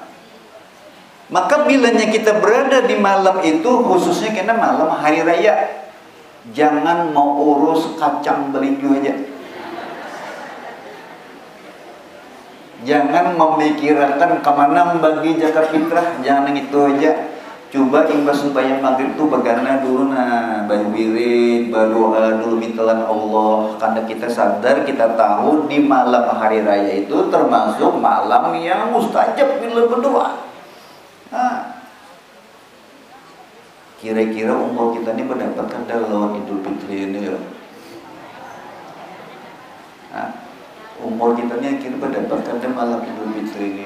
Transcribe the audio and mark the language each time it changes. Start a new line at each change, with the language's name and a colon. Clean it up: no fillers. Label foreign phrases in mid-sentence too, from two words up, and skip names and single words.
Banjar: Maka bilanya kita berada di malam itu khususnya karena malam hari raya, jangan mau urus kacang belinju aja. Jangan memikirkan kemana bagi zakat fitrah, jangan itu aja. Coba imbas sembahyang maghrib tuh begana dulu, nah berwirid, berdoa dulu mintalan Allah. Karena kita sadar, kita tahu di malam hari raya itu termasuk malam yang mustajab bila berdoa. Nah, kira-kira umur kita ini mendapatkan dalam Idul Fitri ini ya. Nah, umur kita ini akhirnya mendapatkan malam Idul Fitri ini.